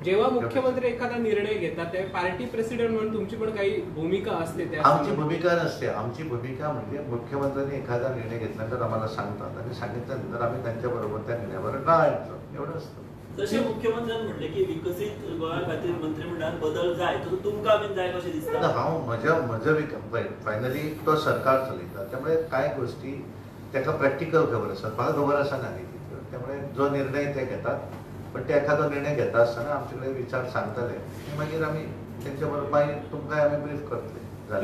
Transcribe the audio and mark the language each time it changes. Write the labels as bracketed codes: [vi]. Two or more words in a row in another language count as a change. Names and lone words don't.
[mr] जेव्हा मुख्यमंत्री एखादा निर्णय घेतात तेव्हा पार्टी प्रेसिडेंट म्हणून तुमची पण काही भूमिका असते त्या आमची भूमिका नसते. आमची भूमिका म्हणजे मुख्यमंत्र्यांनी एखादा निर्णय घेतल्यानंतर आम्हाला सांगतात आणि सांगितल्यानंतर आम्ही त्यांच्याबरोबर त्या निर्णयावर राहायचं एवढं असतं. [kok] जसे मुख्यमंत्र्यांनी म्हटले की विकसित गोव्या खातीर मंत्रिमंडळात बदल जाय तर तुमकां बीन जाय कशें दिसता? हांव म्हज्या फायनली तो सरकार चलयता त्यामुळे काय गोष्टी ताका प्रॅक्टिकल खबर आसतात म्हाका खबर आसा ना त्यामुळे जो निर्णय ते घेतात पण ते एखादो निर्णय घेता आसतना आमचे कडेन विचार सांगतले मागीर आमी तेंच्या बरोबर मागीर तुमकां आमी ब्रीफ करतले.